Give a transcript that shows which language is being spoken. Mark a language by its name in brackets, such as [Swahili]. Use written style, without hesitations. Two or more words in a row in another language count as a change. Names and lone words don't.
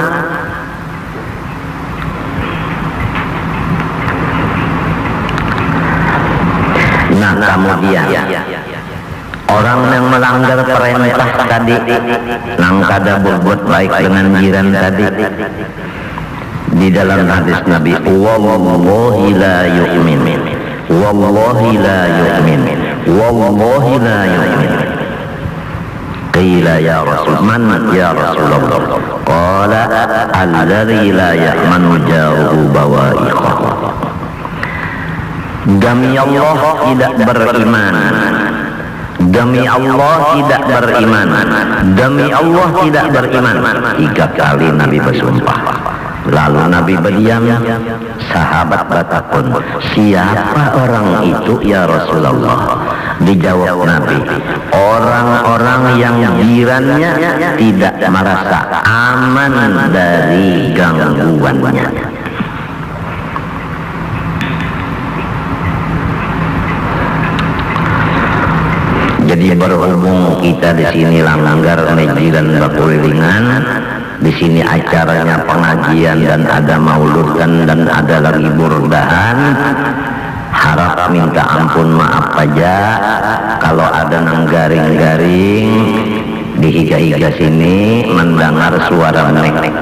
[Banjar] Nah kemudian orang yang melanggar perintah tadi, nang kada berbuat baik dengan jiran tadi, di dalam hadis Nabi, [Arabic] والله لا يؤمن، والله لا يؤمن، والله لا يؤمن. قيل يا رسول، من يا رسول الله? قال الذي لا يأمن جاره بوائقه. [Banjar] Demi Allah tidak beriman Demi Allah tidak beriman, demi Allah tidak beriman. 3 kali Nabi bersumpah. Lalu Nabi berdiam. Sahabat bertakun, siapa orang itu [Arabic] يا رسول الله? [Banjar] Dijawab Nabi, orang-orang yang jirannya tidak merasa aman dari gangguannya. Jadi berhubung kita di sini langgar jiran berkelilingan, di sini acaranya pengajian dan ada mauludan dan ada lagi burdahan. Harap minta ampun maaf aja kalau ada nang garing-garing di higa-higa sini mendengar suara mek.